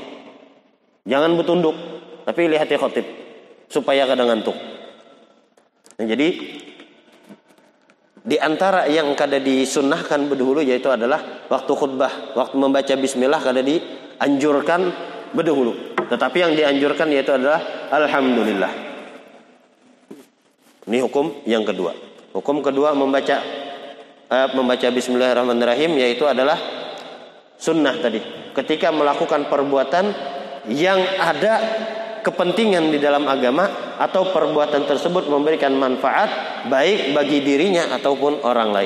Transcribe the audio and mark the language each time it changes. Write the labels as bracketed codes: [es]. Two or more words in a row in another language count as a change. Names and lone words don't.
[id] Jangan bertunduk, tapi lihat ke khotib supaya kada ngantuk. Nah, jadi di antara yang kada disunnahkan berdahulu yaitu adalah waktu khutbah, waktu membaca bismillah kada dianjurkan berdahulu. Tetapi yang dianjurkan yaitu adalah alhamdulillah. Ini hukum yang kedua. Hukum kedua membaca bismillahirrahmanirrahim yaitu adalah sunnah tadi. Ketika melakukan perbuatan yang ada kepentingan di dalam agama atau perbuatan tersebut memberikan manfaat baik bagi dirinya ataupun orang lain.